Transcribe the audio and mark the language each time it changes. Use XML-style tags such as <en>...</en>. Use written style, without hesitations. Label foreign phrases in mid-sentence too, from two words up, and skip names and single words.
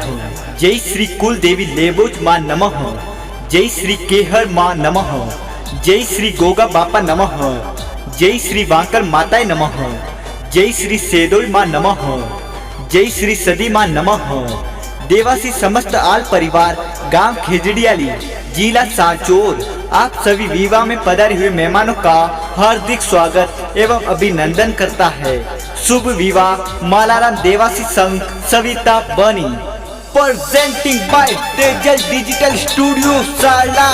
<hi>जय श्री कुलदेवी लेबोज माँ नमः। जय श्री केहर माँ नमः। जय श्री गोगा बापा नमः। जय श्री वांकर माताय नमः। जय श्री सेदोई माँ नमः। जय श्री सदी माँ नमः। देवासी समस्त आल परिवार गांव खेजड़ियाली जिला सांचौर आप सभी विवाह में पधारे हुए मेहमानों का हार्दिक स्वागत एवं अभिनंदन करता है। शुभ विवाह मालाराम देवासी संघ सविता बनी</hi> <en>presenting by</en> <hi>तेजल डिजिटल स्टूडियो सारला।</hi>